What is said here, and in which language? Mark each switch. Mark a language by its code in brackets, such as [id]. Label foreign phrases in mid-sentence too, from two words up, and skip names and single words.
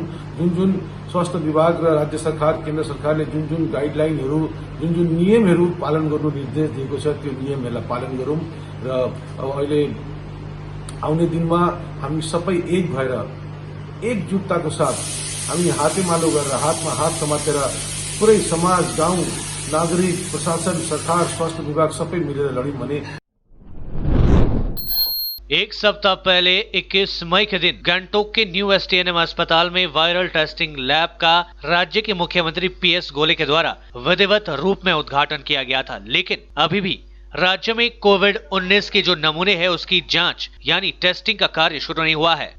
[ne] जुन जुन स्वास्थ्य विभाग र राज्य सरकार, केन्द्र सरकारले जुन जुन गाइडलाइनहरू, जुन जुन नियमहरू पालन गर्नु निर्देश दिएको छ, त्यो नियमहरूलाई पालन गरौँ र अब अहिले आउने दिनमा हामी सबै एक भएर एकजुटताको साथ हामी हातेमालो गरेर, हातमा हात समातेर पुरै समाज, गाउँ, नागरिक, प्रशासन, सरकार, स्वास्थ्य विभाग सबै मिलेर लड्यौं भने। [hi] एक सप्ताह पहले 21 मई के दिन गंगटोक के न्यू एसटीएनएम अस्पताल में [en] viral testing lab [hi] का राज्य के मुख्यमंत्री पीएस गोले के द्वारा विधिवत रूप में उद्घाटन किया गया था, लेकिन अभी भी राज्य में कोविड-19 के जो नमूने हैं उसकी जांच यानी टेस्टिंग का कार्य शुरू नहीं हुआ है।